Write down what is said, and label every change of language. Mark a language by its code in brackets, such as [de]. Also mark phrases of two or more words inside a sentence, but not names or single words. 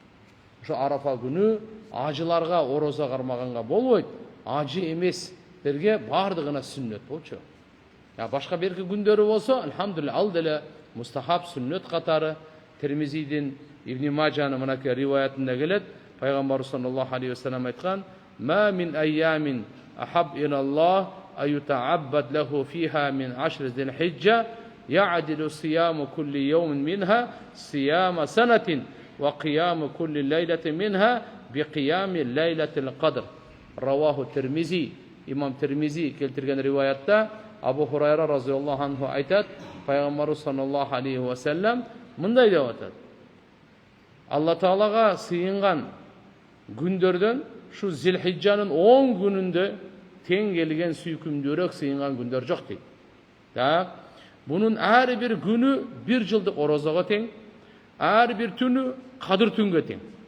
[ky] Ошо Арафа күнү ажыларга ороза кармаганга болбойт. Ажы эместерге бардыгына сүннөт болчу. Башка берки күндөрү болсо, алхамдулилlah, ал деле мустахаб сүннөт катары Термизидин Ибн Мажанын мынакей риваятында келет. [ar] Пайгамбар صلى الله عليه وسلم айткан: "ما من أيام أحب إلى الله أن يتعبد له فيها من عشر ذي الحجة يعدل صيام كل يوم منها صيام سنة وقيام كل ليلة منها بقيام ليلة القدر." رواه الترمذي. [ky] Имам Термизи келтирген риваятта Абу Хурайра [ar] رضي الله عنه [ky] айтат, Пайгамбар [ar] صلى الله عليه وسلم [ky] мындай деп атат: Алла Таалага сыйынган күндөрдөн шу Зилхиджанын 10 күнүндө тең келген сүйкүмдүүрөөк сыйынган күндөр жок дейт. Так, бунун ар бир күнү 1 жылдык орозого тең, ар бир түнү Кадыр түнгө тең.